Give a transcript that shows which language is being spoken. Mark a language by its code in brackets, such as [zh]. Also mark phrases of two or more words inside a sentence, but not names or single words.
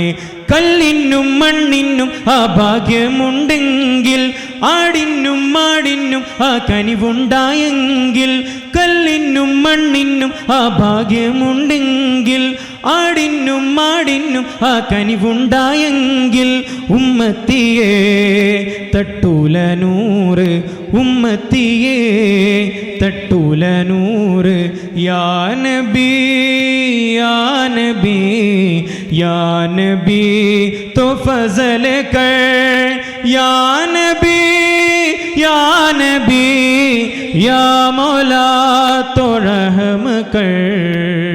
[ml] കല്ലിനും മണ്ണിനും ആ ഭാഗ്യമുണ്ടെങ്കിൽ ആടിനും മാടിനും ആ കനിവുണ്ടായെങ്കിൽ, കല്ലിനും മണ്ണിനും ആ ഭാഗ്യമുണ്ടെങ്കിൽ ആടിനും മാടിനും ആ കനിവുണ്ടായെങ്കിൽ, ഉമ്മത്തിയെ തട്ടൂല നൂറ്, ഉമ്മത്തിയെ തട്ടൂല നൂറ്. [ar] يا نبي يا نبي يا نبي [hi] तो फजल कर, [ar] يا نبي يا نبي يا مولى [hi] तो रहम कर.